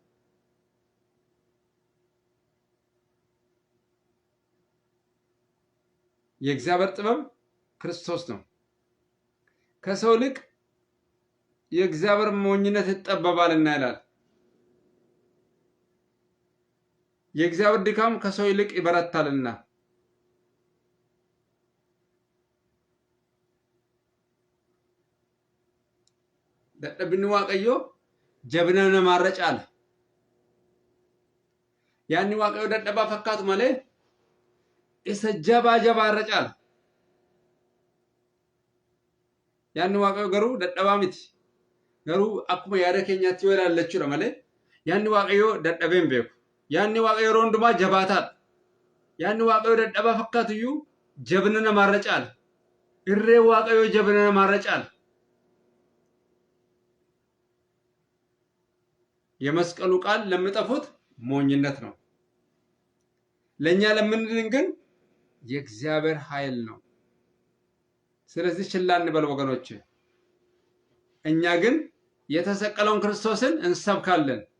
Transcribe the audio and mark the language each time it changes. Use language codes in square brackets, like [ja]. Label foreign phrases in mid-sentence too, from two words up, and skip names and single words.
[am] የእግዚአብሔር ጥበብ ክርስቶስ ነው። ከሰው ልቅ የእግዚአብሔር ሞኝነት ይጠበባልና ይላል። የእግዚአብሔር ድካም ከሰው ይልቅ ይበረታልና [om] dadhabni waaqayyo jabina namaarra caala. Yaanni waaqayyo dadhabaa fakkaatu malee isa jabaarra caala. Yaanni waaqayyo garuu dadhabaa miti. Garuu akkuma yaada keenyaatti yoo ilaallachuudha malee yaanni waaqayyo dadhabee hin beeku. Yaanni waaqayyo yeroo hundumaa jabaataadha. Yaanni waaqayyo dadhabaa fakkaatu iyyuu jabina namaarra caala. Irree waaqayyo jabina namaarra caala. [am] የመስቀሉ ቃል ለምጠፉት ሞኝነት ነው። ለኛ ለምንድን ግን የእግዚአብሔር ኃይል ነው። ስለዚህ ችላ እንበል ወገኖች። እኛ ግን የተሰቀለውን ክርስቶስን እንሰብካለን።